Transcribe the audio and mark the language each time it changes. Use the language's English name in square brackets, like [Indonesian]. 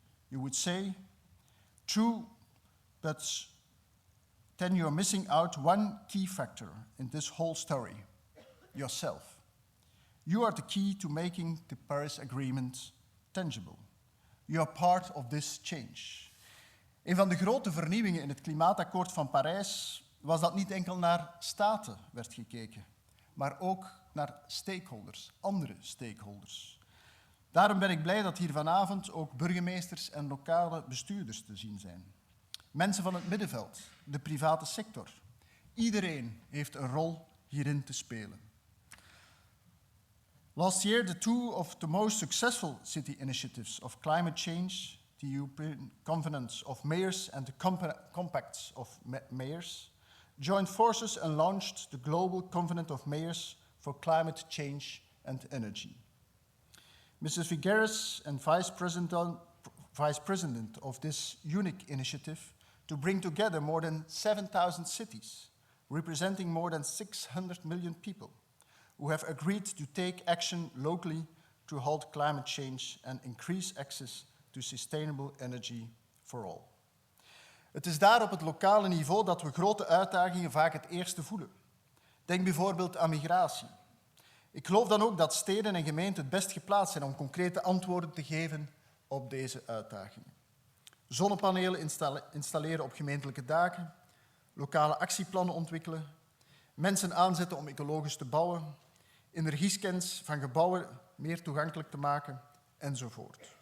[English] You would say, true, but then you're missing out one key factor in this whole story, yourself. You are the key to making the Paris Agreement tangible. You are part of this change. [Dutch] Een van de grote vernieuwingen in het klimaatakkoord van Parijs was dat niet enkel naar staten werd gekeken, maar ook naar stakeholders, andere stakeholders. Daarom ben ik blij dat hier vanavond ook burgemeesters en lokale bestuurders te zien zijn. Mensen van het middenveld, de private sector. Iedereen heeft een rol hierin te spelen. [English] Last year, the two of the most successful city initiatives of climate change, the European Covenant of Mayors and the Compacts of Mayors, joined forces and launched the Global Covenant of Mayors for Climate Change and Energy. Mrs. Figueres and Vice President of this unique initiative to bring together more than 7,000 cities, representing more than 600 million people, who have agreed to take action locally to halt climate change and increase access to sustainable energy for all. [Dutch] Het is daar op het lokale niveau dat we grote uitdagingen vaak het eerste voelen. Denk bijvoorbeeld aan migratie. Ik geloof dan ook dat steden en gemeenten het best geplaatst zijn om concrete antwoorden te geven op deze uitdagingen. Zonnepanelen installeren op gemeentelijke daken, lokale actieplannen ontwikkelen, mensen aanzetten om ecologisch te bouwen, energiescans van gebouwen meer toegankelijk te maken, enzovoort.